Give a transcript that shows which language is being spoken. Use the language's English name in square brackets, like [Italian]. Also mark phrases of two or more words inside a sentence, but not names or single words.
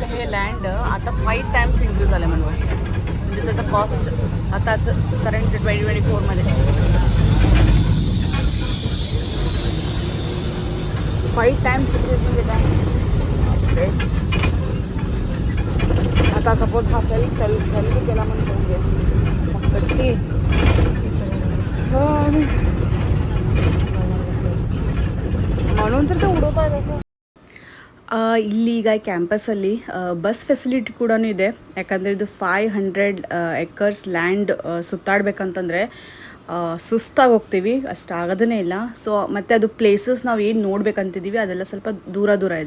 [Marathi] हे लँड आता [English] 5 times increase [Marathi] झालं म्हणून, म्हणजे त्याचा कॉस्ट आताच करंट 2024मध्ये [English] 5 times increase [Marathi] म्हणजे काय. आता सपोज हा सेल केला म्हणून कट्टी म्हणून तर ते उडवत आहे असं. [Kannada] ಇಲ್ಲಿ ಈಗ ಕ್ಯಾಂಪಸಲ್ಲಿ [English] bus facility [Kannada] ಕೂಡ ಇದೆ. ಯಾಕಂದರೆ ಇದು [English] 500 acres land [Kannada] ಸುತ್ತಾಡಬೇಕಂತಂದರೆ ಸುಸ್ತಾಗಿ ಹೋಗ್ತೀವಿ, ಅಷ್ಟು ಆಗೋದೇ ಇಲ್ಲ. ಸೊ ಮತ್ತು ಅದು ಪ್ಲೇಸಸ್ ನಾವು ಏನು ನೋಡ್ಬೇಕಂತಿದ್ದೀವಿ ಅದೆಲ್ಲ ಸ್ವಲ್ಪ ದೂರ ಇದೆ.